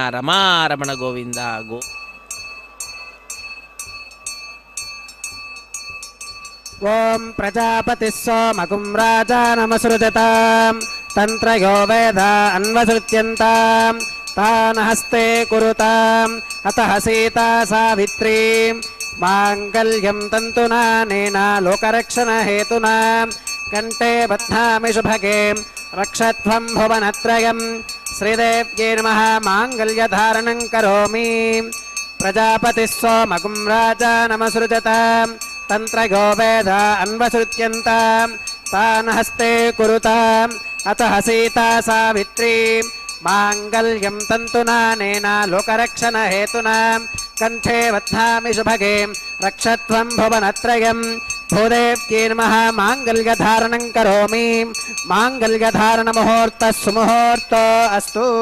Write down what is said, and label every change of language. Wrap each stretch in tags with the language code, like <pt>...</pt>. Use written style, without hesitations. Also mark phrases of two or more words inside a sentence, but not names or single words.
<sa>ರಮಾರಮಣ ಗೋವಿಂದ ಗೋ. ಓಂ ಪ್ರಜಾಪತಿ ಸೋಮಗುಂ ರಾಜಾನಮಸೃಜತಾಂ ತಂತ್ರಯೋ ವೇದ ಅನ್ವಸೃತ್ಯಂತಾಂ ತಾನ ಹಸ್ತೆ ಕುರುತಾಂ ಅತಃ ಸೀತಾ ಸಾವಿತ್ರೀಂ ಮಾಂಗಲ್ಯಂ ತಂತುನಾನೇನ ಲೋಕರಕ್ಷಣ ಹೇತುನಾ ಕಂಠೆ ಬಧ್ನಾಮಿ ಶುಭಗೆ ರಕ್ಷತ್ವಂ ಭುವನತ್ರಯಂ. ಶ್ರೀದೇವ್ಯೈ ನಮಃ. ಮಾಂಗಲ್ಯಧಾರಣಂ ಕರೋಮಿ. ಪ್ರಜಾಪತಿಃ ಸೋಮಗುಂ ರಾಜಾನಮಸೃಜತಾಂ ತಂತ್ರಯೋ ವೇದ ಅನ್ವಸೃತ್ಯಂತಾಂ ತಾನ ಹಸ್ತೆ ಕುರುತಾಂ ಅತಃ ಸೀತಾ ಸಾವಿತ್ರೀಂ ಮಾಂಗಲ್ಯಂ ತಂತುನಾನೇನ ಲೋಕರಕ್ಷಣ ಹೇತುನಾ ಕಂಠೆ ಬಧ್ನಾಮಿ ಶುಭಗೆ ರಕ್ಷತ್ವಂ ಭುವನತ್ರಯಂ. ಭೂದೇವ್ಯೈ ನಮಃ. ಮಾಂಗಲ್ಯಧಾರಣಂ ಕರೋಮಿ. ಮಾಂಗಲ್ಯಧಾರಣ ಮುಹೂರ್ತ ಸುಮುಹೂರ್ತ ಅಸ್ತು.</sa>